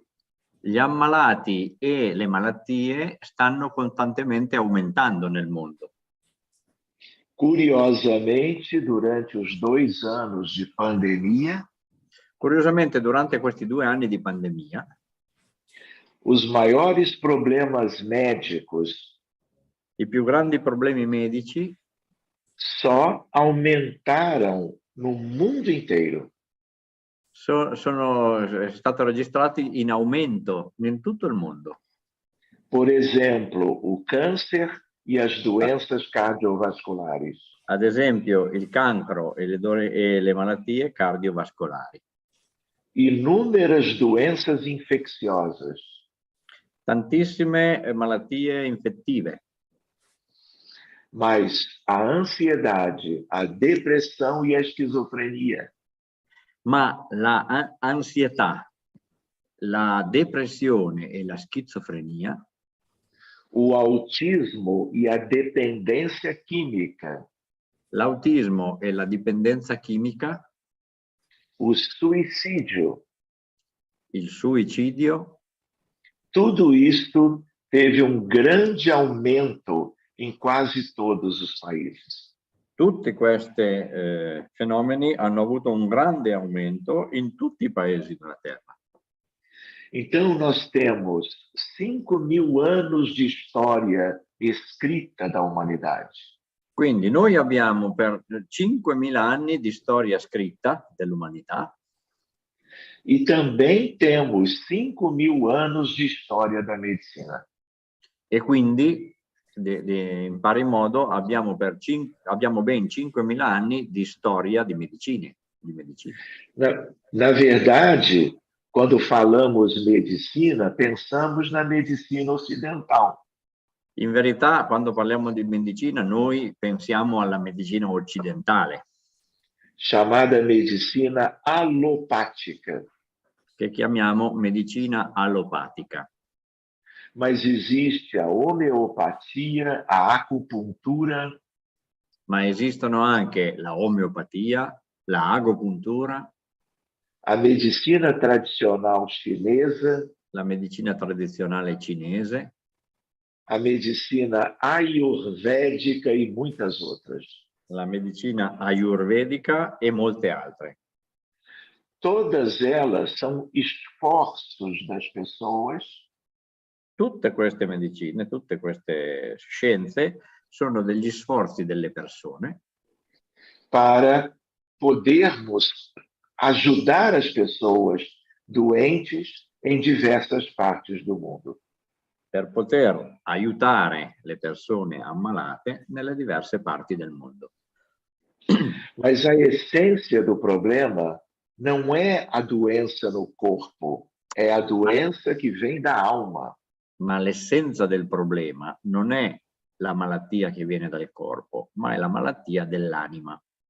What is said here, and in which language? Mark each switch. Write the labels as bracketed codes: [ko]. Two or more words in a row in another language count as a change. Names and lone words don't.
[it] gli ammalati e le malattie stanno costantemente aumentando nel mondo. [pt] Curiosamente, durante os 2 anos de pandemia, [it] Curiosamente, durante questi 2 anni di pandemia, [pt] os maiores problemas médicos [it] i più grandi problemi medici [pt] só aumentaram no mundo inteiro. [it] sono stati registrati in aumento in tutto il mondo. [pt] Por exemplo, o câncer e as doenças cardiovasculares. [it] Ad esempio, il cancro e le malattie cardiovascolari. [pt] Inúmeras doenças infecciosas. [it] Tantissime malattie infettive. [pt] Mas a ansiedade, a depressão e a esquizofrenia. [it] Ma la ansietà, la depressione e la schizofrenia, [pt] O autismo e a dependência química. [it] l'autismo e la dipendenza chimica, [pt] O suicídio. [it] il suicidio, [pt] Tudo isto teve grande aumento em quase todos os países. [it] tutti questi fenomeni hanno avuto un grande aumento in tutti i paesi della Terra. [pt] Então, nós temos 5.000 anos de história escrita da humanidade. [it] Quindi noi abbiamo per 5.000 anni di storia scritta dell'umanità. [pt] E também temos 5.000 anos de história da medicina. [it] E quindi, in pari modo, abbiamo ben 5.000 anni di storia di medicina. [pt] Na verdade, quando falamos medicina, pensamos na medicina ocidental. [it] In verità, quando parliamo di medicina, noi pensiamo alla medicina occidentale, [pt] chamada medicina alopática. [it] che chiamiamo medicina allopatica. [pt] Mas existe a homeopatia, a acupuntura. [it] Ma esistono anche la omeopatia, la agopuntura, [pt] a medicina tradicional chinesa, [it] la medicina tradizionale cinese, [pt] a medicina ayurvédica e muitas outras. [it] La medicina ayurvedica e molte altre. [pt] Todas elas são esforços das pessoas. [it] Tutte queste medicine, tutte queste scienze sono degli sforzi delle persone [pt] para podermos ajudar as pessoas doentes em diversas partes do mundo. [it] Per poter aiutare le persone ammalate nelle diverse parti del mondo. [pt] Mas a essência do problema não é a doença no corpo, é a doença que vem da alma. [it] Ma l'essenza del problema non è la malattia che viene dal corpo, ma è la malattia dell'anima.